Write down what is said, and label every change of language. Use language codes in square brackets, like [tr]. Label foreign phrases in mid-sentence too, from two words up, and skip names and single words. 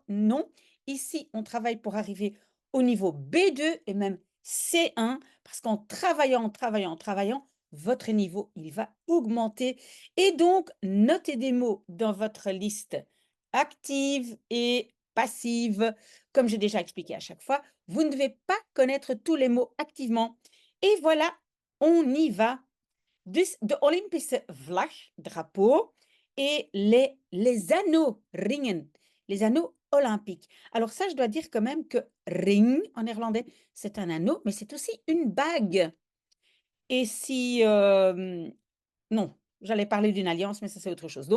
[fr] Non, ici, on travaille pour arriver au niveau B2 et même C1, parce qu'en travaillant, votre niveau, il va augmenter. Et donc, notez des mots dans votre liste active et passive. Comme j'ai déjà expliqué à chaque fois, vous ne devez pas connaître tous les mots activement. Et voilà, on y va. [nl] Dus de Olympische vlag, [fr] drapeau, et les anneaux, ringen, les anneaux olympiques. Alors ça, je dois dire quand même que ring, en néerlandais, c'est un anneau, mais c'est aussi une bague. Et si... non, j'allais parler d'une alliance, mais ça, c'est autre chose.